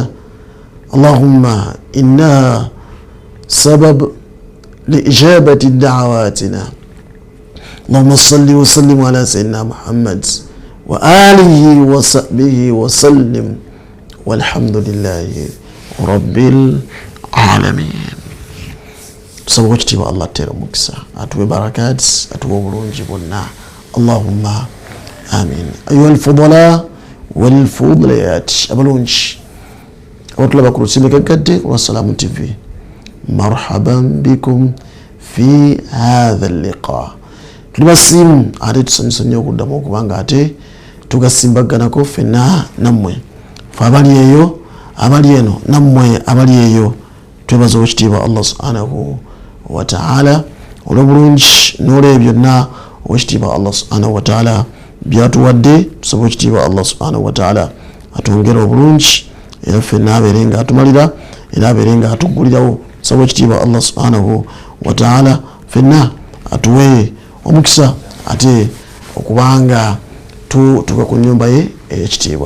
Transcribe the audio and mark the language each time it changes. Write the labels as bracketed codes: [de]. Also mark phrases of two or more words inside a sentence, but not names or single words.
[ar] اللهم إنها سبب لإجابة دعواتنا. اللهم صل وسلم على سيدنا محمد وآله وصحبه وسلم والحمد لله رب العالمين. [lg] Tusaba ekitiibwa Allah teera omukisa atuwe barakat atuwe obulungi bwonna. [ar] اللهم آمين. أيها الفضلاء والفضليات, [lg] abalungi abatulaba ku lusimbe kaggadde lwa Salaamu TV, [ar] مرحبا بكم في هذا اللقاء [lg] tulibasimu ate tusanyusa nnyo okuddamu okubanga ate tugasimbaganako ffenna nammwe fe abali eyo abali eno nammwe abali eyo twebaza owekitiibwa Allah [ar] سبحانه وتعالى [lg] olw'obulungi n'olw'ebyo byonna owekitiibwa Allah [ar] سبحانه وتعالى [lg] byatuwadde tusaba owekitiibwa Allah [ar] سبحانه وتعالى [lg] atwongere obulungi era ffenna abeere nga atumalira era abeere nga atuggulirawo tusaba owekitiibwa Allah [ar] سبحانه وتعالى [lg] ffenna atuwe omukisa ate okubanga tuka ku nnyumba ye ey'ekitiibwa.